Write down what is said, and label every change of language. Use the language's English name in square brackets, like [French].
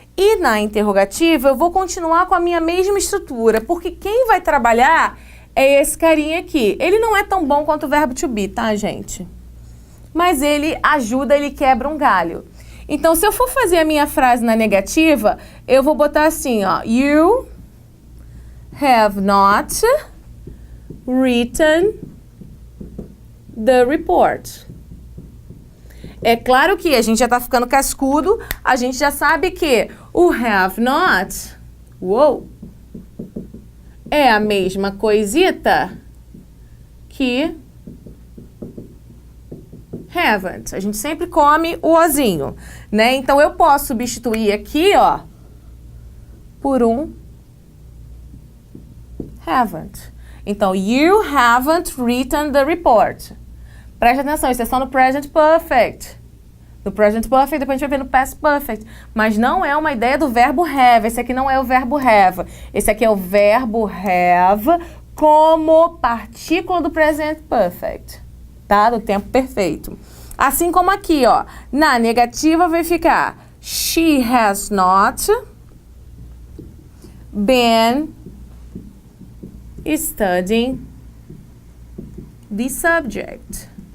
[Portuguese] E na interrogativa, eu vou continuar com a minha mesma estrutura, porque quem vai trabalhar é esse carinha aqui. Ele não é tão bom quanto o verbo to be, tá, gente? Mas ele ajuda, ele quebra um galho. Então, se eu for fazer a minha frase na negativa, eu vou botar assim, ó. [English] You have not written the report. [Portuguese] É claro que a gente já tá ficando cascudo, a gente já sabe que o have not, é a mesma coisita que haven't. A gente sempre come o ozinho, né? Então, eu posso substituir aqui, ó, por um haven't. [English] Então, you haven't written the report. [Portuguese] Preste atenção, isso é só no present perfect. No present perfect, depois a gente vai ver no past perfect. Mas não é uma ideia do verbo have. Esse aqui não é o verbo have. Esse aqui é o verbo have como partícula do present perfect. Tá? Do tempo perfeito. Assim como aqui, ó. Na negativa vai ficar [English] she has not been studying the subject.